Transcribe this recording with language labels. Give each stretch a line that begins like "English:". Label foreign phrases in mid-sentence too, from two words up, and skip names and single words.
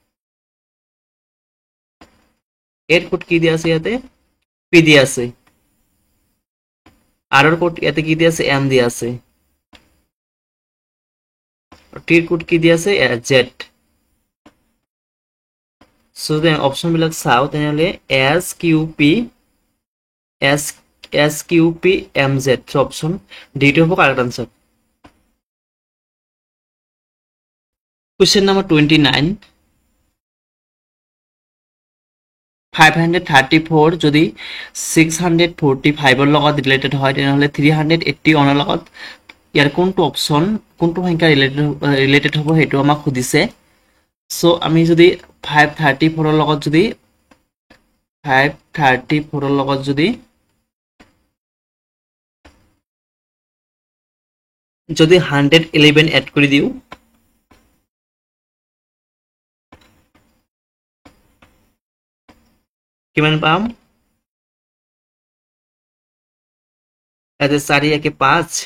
Assamese: এর কোড কি দিয়া আছে এতে পি দিয়া আছে আর এর কোড এতে কি দিয়া আছে এম দিয়া আছে টির কোড কি দিয়া আছে জেড
English: so then option
Assamese: বিলাক চাও তেনেহলে
English: S Q P SQPMZ so option D to have correct answer. Question number 29
Assamese: 534 যদি 645 এর লগত রিলেটেড হয় তাহলে 381 এর লগত ইয়ার কোনটো অপশন কোনটো সংখ্যা রিলেটেড হবে হেতু আমাক খুদিছে সো আমি যদি 534 এর লগত যদি 534 এর লগত যদি যদি 111 এড কৰি দিও কিমান পাম এতে 4 একে 5